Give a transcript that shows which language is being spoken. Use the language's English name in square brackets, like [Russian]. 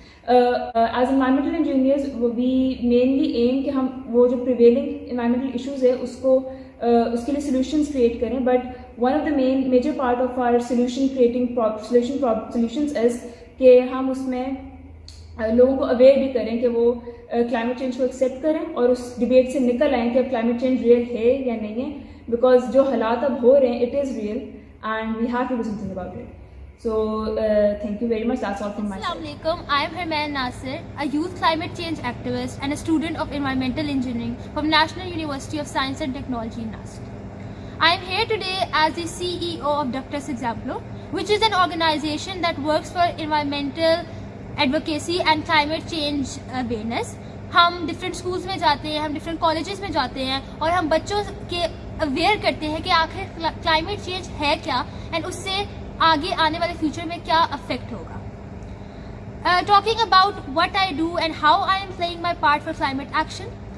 [English] as environmental engineers we mainly aim [Urdu] کہ ہم وہ جو پریویلنگ انوائرمنٹل ایشوز ہے اس کے لیے سولوشنس کریٹ کریں, [English] but one of the major part of our solutions is [Urdu] کہ ہم اس میں لوگوں کو اویئر بھی کریں کہ وہ کلائمیٹ چینج کو ایکسیپٹ کریں اور اس ڈبیٹ سے نکل آئیں کہ اب کلائمیٹ چینج ریئل ہے یا نہیں ہے, بیکاز جو حالات اب ہو رہے ہیں [English] It is real and we have to do something about it. So thank you very much. That's all from my side. [Arabic] Assalamualaikum. [English] I am Herman Nasir, a youth climate change activist and a student of environmental engineering from National University of Science and Technology, NUST. I am here today as the CEO of Doctors Exemplo, which is an organization that works for environmental advocacy and climate change awareness. [Urdu] ہم different schools میں جاتے ہیں, ہم different colleges میں جاتے ہیں اور ہم بچوں کے اویئر کرتے ہیں کہ آخر کلائمیٹ چینج ہے کیا اینڈ اس سے آگے آنے والے فیوچر میں کیا افیکٹ ہوگا. [English] Talking about what I do and how I am playing my part for climate action.